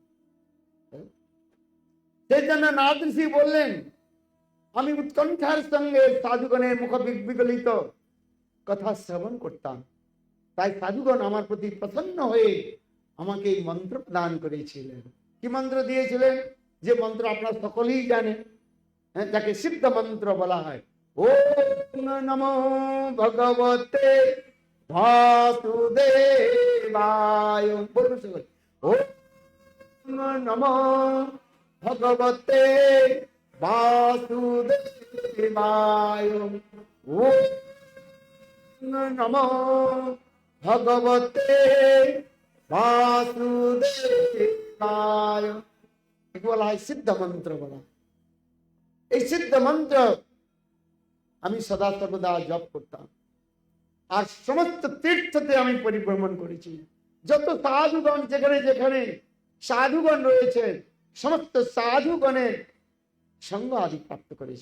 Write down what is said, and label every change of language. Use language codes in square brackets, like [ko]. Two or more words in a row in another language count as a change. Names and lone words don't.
[bn] সেই জন্য নারদ ঋষি বললেন, আমি উৎকণ্ঠার সঙ্গে সাধুগণের মুখ বিগলিত কথা শ্রবণ করতাম, তাই সাধুগণ আমার প্রতি প্রসন্ন হয়ে আমাকে এই মন্ত্র প্রদান করেছিলেন। কি মন্ত্র দিয়েছিলেন? যে মন্ত্র আপনারা সকলেই জানেন, যাকে সিদ্ধ মন্ত্র বলা হয়। [sa] ওম নমো ভগবতে বাসুদেবায়। [bn] বলুন সকলে, [sa] ওম নমো ভগবতে বাসুদেবায়। ওম নমো ভগবতে বাসুদেবায়। [bn] বলা হয় সিদ্ধ মন্ত্র বলা। এই সিদ্ধ মন্ত্র আমি সদা সর্বদা জপ করতাম। আর সমস্ত তীর্থতে আমি পরিভ্রমণ করেছি। যত সাধুগণ যেখানে যেখানে সাধুগণ রয়েছেন, সমস্ত সাধুগণের সঙ্গ আদি প্রাপ্ত করেছি।